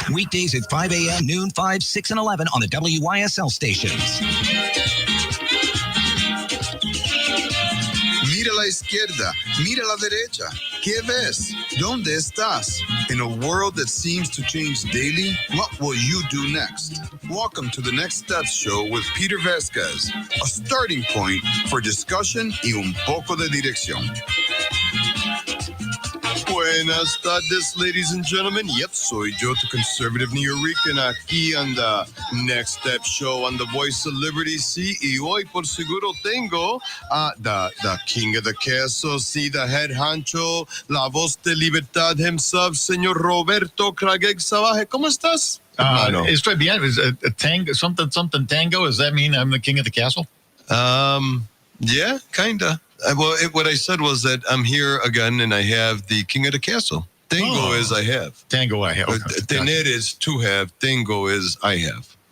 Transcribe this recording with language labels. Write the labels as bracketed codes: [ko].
[en] Weekdays at 5 a.m., noon, 5, 6, and 11 on the WYSL stations. [es] Mira a la izquierda, mira a la derecha. ¿Qué ves? ¿Dónde estás? [en] In a world that seems to change daily, what will you do next? Welcome to the Next Steps Show with Peter Vasquez, a starting point for discussion [es] y un poco de dirección. Buenas tardes, [en] ladies and gentlemen. Yep, [es] soy yo, tu [en] conservative Nuyorican, [es] aquí [en] on the Next Step Show on the Voice of Liberty. [es] Sí, y hoy por seguro tengo [en] the king of the [es] queso, sí, [en] the head honcho, [es] la voz de libertad [en] himself, [es] señor Roberto Crageg Savaje. ¿Cómo estás? Estoy bien. [en] Is a tango, something tango? Does that mean I'm the king of the castle? Yeah, kinda. Well, what I said was that I'm here again, and I have the king of the castle. Tango is I have. Tango I have. Okay. Tener is to have. Tango is I have.